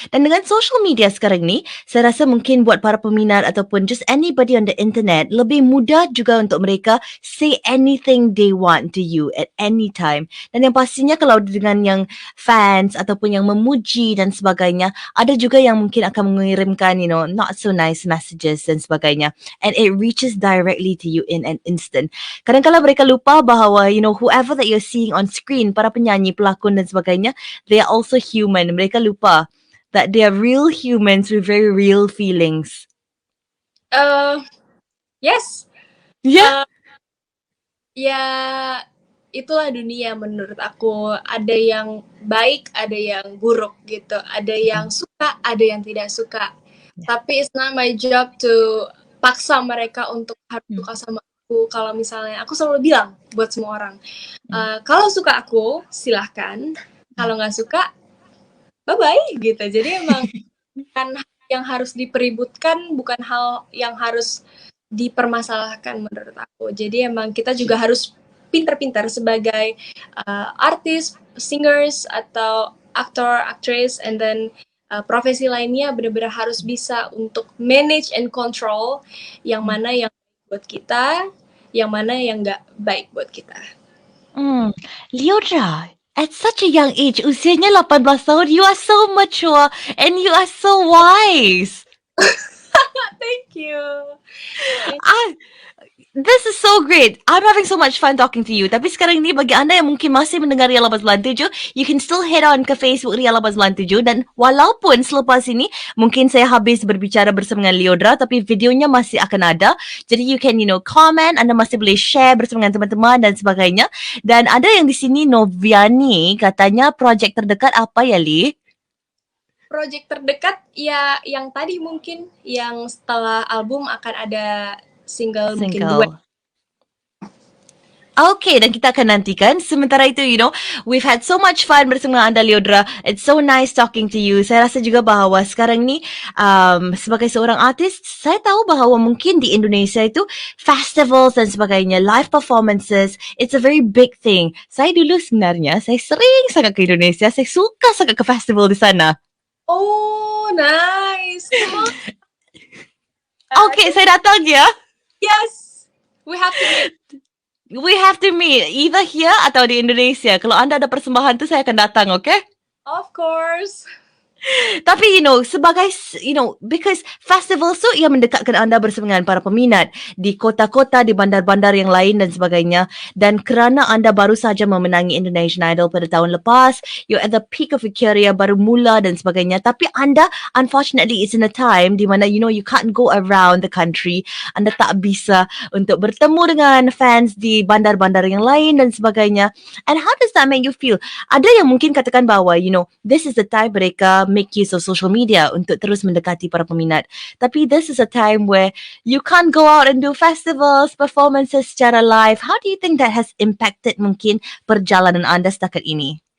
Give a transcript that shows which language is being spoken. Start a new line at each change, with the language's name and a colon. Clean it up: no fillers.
Malay: Dan dengan social media sekarang ni, saya rasa mungkin buat para peminat ataupun
English: just anybody on the internet,
Malay: lebih mudah juga untuk mereka
English: say anything they want to you at any time.
Malay: Dan yang pastinya kalau dengan yang fans ataupun yang memuji dan sebagainya, ada juga yang mungkin akan mengirimkan, you know,
English: not so nice messages
Malay: dan sebagainya.
English: And it reaches directly to you in an instant.
Malay: Kadang-kadang mereka lupa bahawa,
English: you know, whoever that you're seeing on screen,
Malay: para penyanyi, pelakon dan sebagainya,
English: they are also human.
Malay: Mereka lupa
English: that they are real humans with very real feelings. Yes. Yeah.
Indonesian: Ya, itulah dunia menurut aku. Ada yang baik, ada yang buruk gitu. Ada yang suka, ada yang tidak suka. Tapi
English: it's not my job to
Indonesian: paksa mereka untuk harus suka sama aku. Kalau misalnya, aku selalu bilang buat semua orang, kalau suka aku, silahkan. Kalau nggak suka, bye-bye gitu. Jadi emang bukan hal yang harus dipeributkan, bukan hal yang harus dipermasalahkan menurut aku. Jadi emang kita juga harus pintar-pintar sebagai artis, singers, atau aktor, aktris, and then profesi lainnya benar-benar harus bisa untuk
English: manage and control
Indonesian: yang mana yang baik buat kita, yang mana yang nggak baik buat kita.
English: Lyodra, at such a young age,
Malay: usianya 18 tahun,
English: you are so mature and you are so wise. Thank you. This is so great. I'm having so much fun talking to you.
Malay: Tapi sekarang ni bagi anda yang mungkin masih mendengar Ria 897,
English: you can still head on
Malay: ke Facebook Ria 897 dan walaupun selepas ini mungkin saya habis berbicara bersama dengan Lyodra tapi videonya masih akan ada. Jadi
English: you can, you know, comment,
Malay: anda masih boleh share bersama dengan teman-teman dan sebagainya. Dan ada yang di sini Noviani katanya projek terdekat apa ya, Li?
Indonesian: Project terdekat ya yang tadi mungkin yang setelah album akan ada single. Mungkin duet.
Malay: Okay, dan kita akan nantikan. Sementara itu,
English: you know, we've had so much fun
Malay: bersama anda,
English: Lyodra. It's so nice talking to you.
Malay: Saya rasa juga bahawa sekarang ni, sebagai seorang artis, saya tahu bahawa mungkin di Indonesia itu, festivals dan sebagainya, live performances,
English: it's a very big thing.
Malay: Saya dulu sebenarnya, saya sering sangat ke Indonesia. Saya suka sangat ke festival di sana.
English: Oh, nice.
Indonesian: Okay, saya datang ya.
English: Yes, we have to meet. We have to meet either here
Malay: atau di Indonesia. Kalau anda ada persembahan tu, saya akan datang, okay?
English: Of course.
Malay: Tapi sebagai because festival tu ia mendekatkan anda bersama dengan para peminat di kota-kota, di bandar-bandar yang lain dan sebagainya. Dan kerana anda baru saja memenangi Indonesian Idol pada tahun lepas,
English: you're at the peak of your career,
Malay: baru mula dan sebagainya.
English: Tapi anda, unfortunately, it's in a time
Malay: di mana
English: you can't go around the country.
Malay: Anda tak bisa untuk bertemu dengan fans di bandar-bandar yang lain dan sebagainya.
English: And how does that make you feel?
Malay: Ada yang mungkin katakan bahawa
English: this is the time mereka make use of social media
Malay: untuk terus mendekati para peminat.
English: Tapi this is a time where you can't go out and do festivals, performances secara live. How do you think that has impacted
Malay: mungkin perjalanan anda setakat ini?